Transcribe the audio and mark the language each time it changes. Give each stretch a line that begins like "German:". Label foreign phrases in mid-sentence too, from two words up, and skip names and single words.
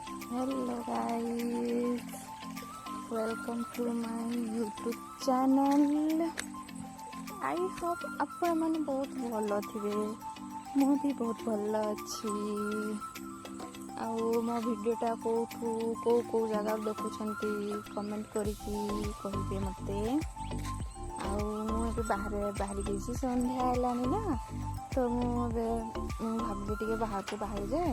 English: Hello guys, welcome to my YouTube channel. I hope
Odia: ଆପଣ ମାନେ ବହୁତ ଭଲ ଥିବେ। ମୁଁ ବି ବହୁତ ଭଲ ଅଛି। ଆଉ ମୋ ଭିଡ଼ିଓଟା କେଉଁ ଜାଗାରୁ ଦେଖୁଛନ୍ତି କମେଣ୍ଟ କରିକି କହିବେ ମୋତେ। ଆଉ ମୁଁ ଏବେ ବାହାରି ଯାଇଛି, ସନ୍ଧ୍ୟା ହେଲାଣି ନା, ତ ମୁଁ ଭାବିଲି ଟିକେ ବାହାରକୁ ବାହାରିଯାଏ।